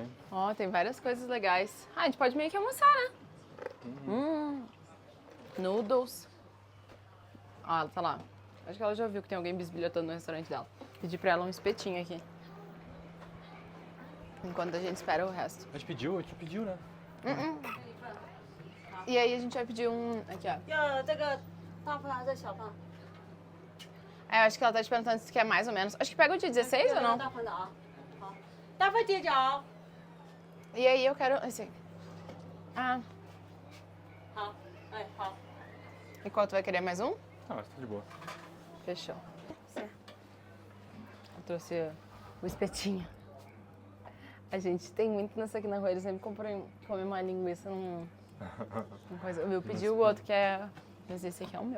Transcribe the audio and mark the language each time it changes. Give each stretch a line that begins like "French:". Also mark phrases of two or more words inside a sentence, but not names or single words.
Portuguese: Ó, tem várias coisas legais. A gente pode meio que almoçar, né? Noodles. Ó, ela tá lá. Acho que ela já viu que tem alguém bisbilhotando no restaurante dela. Pedi pra ela um espetinho aqui. Enquanto a gente espera o resto. A gente pediu, né? E aí a gente vai pedir um... Aqui, ó.
Chinese: 要这个大胖还是小胖？
Portuguese: É, eu acho que ela tá te perguntando se quer mais ou menos. Acho que pega o de 16 ou não?
Chinese: 大胖的啊。好，大胖姐脚。
Portuguese: E aí eu quero esse aqui. Ah,
Chinese: 好，哎，好。
Portuguese: e qual tu vai querer mais um? Ah, mas tá de boa. Fechou. Eu trouxe o espetinho. A gente tem muito nessa aqui na rua, eles sempre comem uma linguiça num coisa. Eu pedi o outro que é... Mas esse aqui é o meu.